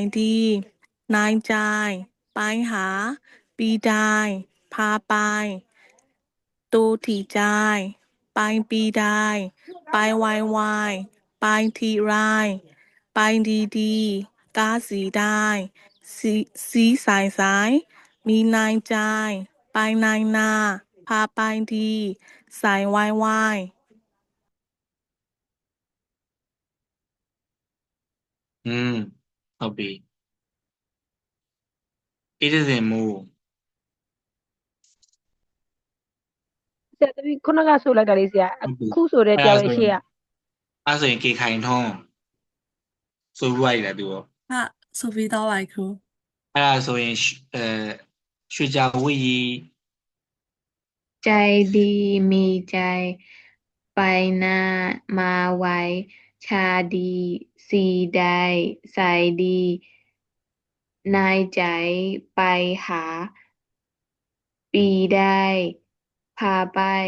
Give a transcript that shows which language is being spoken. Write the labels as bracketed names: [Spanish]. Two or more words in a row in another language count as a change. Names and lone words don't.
[Thai] ดีนายจายไปหาปีได้พาไปตูที่จายไปปีได้ไปไวไวไปทีไรไปดีดีกาสีได้สีสายสายมีนายจายไปนายนาพาไปดีสายไวไว [Burmese] ဟုတ်ပြီဣဒဇင်မူ ဆရာသမီးခုနကဆိုလိုက်တာလေးဆရာ ဟုတ်ပြီ အခုဆိုတဲ့တရားရဲ့ရှေ့က အဲ့ဆိုရင်ကေခိုင်ထွန်းဆိုပြီးလိုက်တာသူရော ๆค่ะဆိုပြီးတော့ပါครู အဲ့ဒါဆိုရင်ရွှေကြဝိရီ [Thai] ใจดีมีใจไปนามาไวชาดีสีได้ใส่ดีนายใจไปหาปีได้พาไป